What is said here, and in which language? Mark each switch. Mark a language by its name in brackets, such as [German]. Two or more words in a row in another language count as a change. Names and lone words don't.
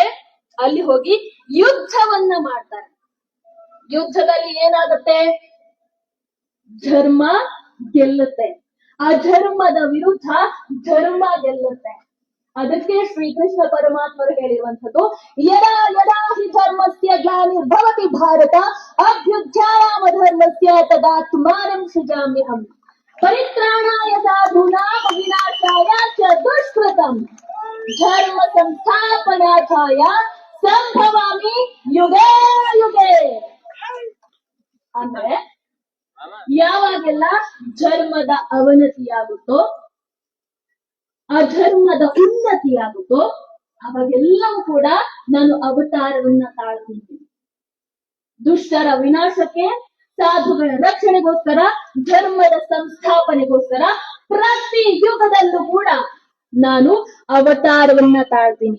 [Kannada] ಅಲ್ಲಿ ಹೋಗಿ ಯುದ್ಧವನ್ನ ಮಾಡ್ತಾರೆ. ಯುದ್ಧದಲ್ಲಿ ಏನಾಗುತ್ತೆ? ಧರ್ಮ ಗೆಲ್ಲುತ್ತೆ. ಅಧರ್ಮದ ವಿರುದ್ಧ ಧರ್ಮ ಗೆಲ್ಲುತ್ತೆ. ಅದಕ್ಕೆ ಶ್ರೀಕೃಷ್ಣ ಪರಮಾತ್ಮರು ಹೇಳಿರುವಂಥದ್ದು, [Sanskrit] ಯದಾ ಯದಾ ಹಿ ಧರ್ಮಸ್ಯ ಗ್ಲಾನಿರ್ಭವತಿ ಭಾರತ ಅಭ್ಯುತ್ಥಾಯಾಮ ಧರ್ಮಸ್ಯ ತದಾತ್ಮಾನಂ ಸೃಜಾಮ್ಯಹಂ ಪರಿತ್ರಾಣಾಯ ಸಾಧೂನಾಂ ವಿನಾಶಾಯ ಚ ದುಷ್ಕೃತಂ ಧರ್ಮ ಸಂಸ್ಥಾಪನಾರ್ಥಾಯ ಸಂಭವಾಮಿ ಯುಗೇ ಯುಗೇ. [Kannada] ಅಂದ್ರೆ ಯಾವಾಗೆಲ್ಲ ಧರ್ಮದ ಅವನತಿಯಾಗುತ್ತೋ ಅಧರ್ಮದ ಉನ್ನತಿಯಾಗುತ್ತೋ ಅವಾಗೆಲ್ಲವೂ ಕೂಡ ನಾನು ಅವತಾರವನ್ನ ತಾಳ್ತೀನಿ. ದುಷ್ಟರ ವಿನಾಶಕ್ಕೆ, ಸಾಧುಗಳ ರಕ್ಷಣೆಗೋಸ್ಕರ, ಧರ್ಮದ ಸಂಸ್ಥಾಪನೆಗೋಸ್ಕರ ಪ್ರತಿ ಯುಗದಲ್ಲೂ ಕೂಡ ನಾನು ಅವತಾರವನ್ನ ತಾಳ್ತೀನಿ.